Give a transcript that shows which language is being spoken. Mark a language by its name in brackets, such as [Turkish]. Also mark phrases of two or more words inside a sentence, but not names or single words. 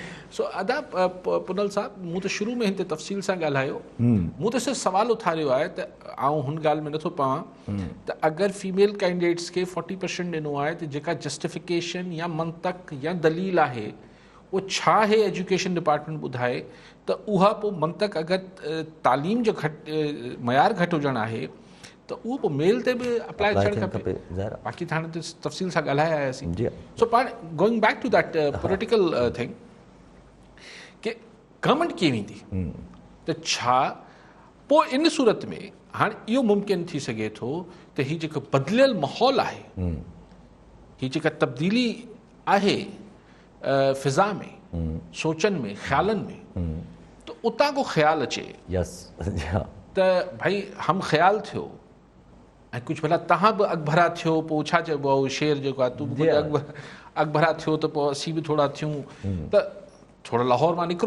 [Sindhi] सो अदा पुनल साहब, मूं त शुरू में हिन ते तफ़सील सां ॻाल्हायो, मूं त सिर्फ़ु सवाल उथारियो आहे त आउं हुन ॻाल्हि में नथो पवां त अगरि [English] female candidates [Sindhi] खे 40% ॾिनो आहे त जेका जस्टिफिकेशन या मंतक या दलील आहे उहो छा आहे [English] education department [Sindhi] ॿुधाए, त उहा पोइ मंतक अगरि तालीम जो मयार घटि हुजणु आहे त उहो पोइ मेल ते बि अप्लाई थियणु खपे। बाक़ी त हाणे तफ़सील सां ॻाल्हाए आयासीं। सो पाण [English] going back to that political thing [Sindhi] कि गवर्नमेंट कीअं वेंदी, त छा पोइ इन सूरत में हाणे इहो मुमकिन थी सघे थो त हीअ जेको बदिलियल माहौल आहे, हीअ जेका तब्दीली आहे फिज़ा में, सोचनि में, ख़्यालनि में, त उतां को ख़्यालु अचे त भाई हम ख़्यालु थियो ऐं कुझु भला तव्हां बि अॻभरा थियो, पोइ छा चइबो आहे उहो शेर जेको आहे, तूं बि अॻभरा थियो त पोइ असीं बि थोरा थियूं, त थोरो लाहौर मां निकिरो।